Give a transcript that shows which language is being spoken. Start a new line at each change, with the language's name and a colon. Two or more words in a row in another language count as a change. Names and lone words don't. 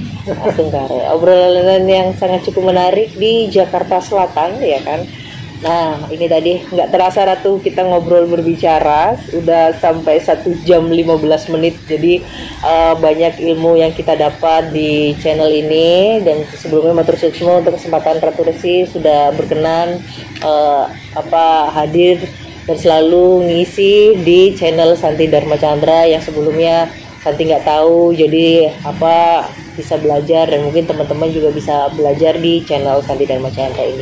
Indonesian: Asungkare, obrolan yang sangat cukup menarik di Jakarta Selatan ya kan. Nah ini tadi nggak terasa Ratu, kita ngobrol berbicara udah sampai 1 jam 15 menit. Jadi banyak ilmu yang kita dapat di channel ini. Dan sebelumnya
Balinese: matur suksma
Indonesian: untuk kesempatan Ratu Resi sudah berkenan hadir dan selalu ngisi di channel Santi Dharma Chandra yang sebelumnya Santi nggak tahu. Jadi bisa belajar, dan mungkin teman-teman juga bisa belajar di channel Santi Dharma Chandra ini.